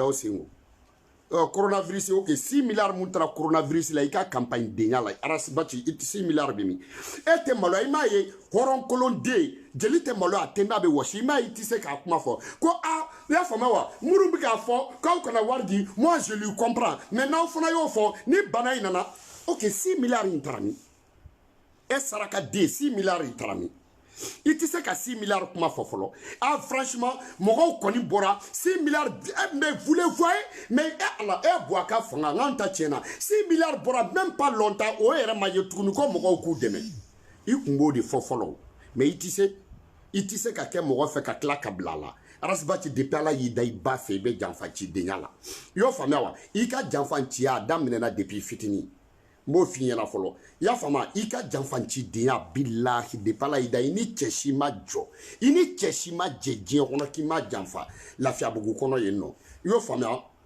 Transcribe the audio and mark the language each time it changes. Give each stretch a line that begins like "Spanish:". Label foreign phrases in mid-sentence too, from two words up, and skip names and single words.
Bambara: y'aw sen ko coronavirus ok 6 milliards mun tara coronavirus la i ka campagne denya la arasibaci 6 milliards bɛ min e tɛ maloya i m'a ye hɔrɔnkolon den jeli tɛ maloya a tɛ n'a bɛ wɔsi i m'a ye i tɛ se k'a kuma fɔ ko i y'a faamuya wa minnu bɛ k'a fɔ k'aw kana wari di
French: moi je lui comprends
Bambara: mais n'aw fana y'o fɔ ni bana in nana ok 6 milliards in taara min e saraka den 6 milliards in taara min i tɛ se ka 6 milliards kuma fɔ fɔlɔ franchement mɔgɔw kɔni bɔra 6 milliards
French: mais vous le voyez
Bambara: mais ala Buwa ka fanga n'an ta tiɲɛna 6 milliards bɔra
French: même pas longtemps
Bambara: o yɛrɛ ma ye tuguni ko mɔgɔw k'u dɛmɛ i kun b'o de fɔ fɔlɔ mais i tɛ se ka kɛ mɔgɔ fɛ ka tila ka bila a la arasibaci depuis ala y'i da i ba fɛ i bɛ janfa ci denya la i y'o faamuya wa i ka janfa ciya a daminɛna depuis fitinin n b'o f'i ɲɛna fɔlɔ i y'a faamuya i ka janfanci denya bilahi depuis ala y'i da i ni cɛ si ma jɔ i ni cɛ si ma jɛ diɲɛ kɔnɔ k'i ma janfa Lafiyabugu kɔnɔ yen nɔ i y'o faamuya